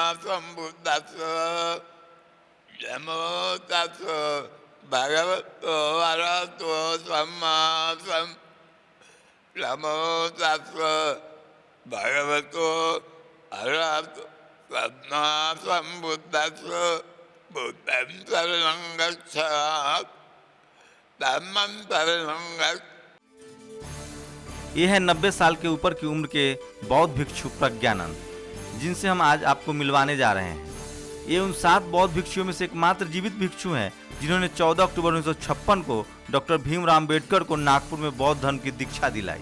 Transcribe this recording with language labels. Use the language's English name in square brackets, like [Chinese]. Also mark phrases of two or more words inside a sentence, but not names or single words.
[Pali] सम्बुद्धस्स नमो तस्स भगवतो अरहतो सम्मा नमो तस्स भगवतो अरहतो सम्मा सम्बुद्धस्स बुद्धं शरणं गच्छामि धम्मं शरणं गच्छामि। [Hindi] ये है 90 साल के ऊपर की उम्र के बौद्ध भिक्षु प्रज्ञानंद, जिनसे हम आज आपको मिलवाने जा रहे हैं। ये उन 7 बौद्ध भिक्षुओं में से एकमात्र जीवित भिक्षु हैं जिन्होंने 14 अक्टूबर 1956 को डॉक्टर भीमराव अम्बेडकर को नागपुर में बौद्ध धर्म की दीक्षा दिलाई।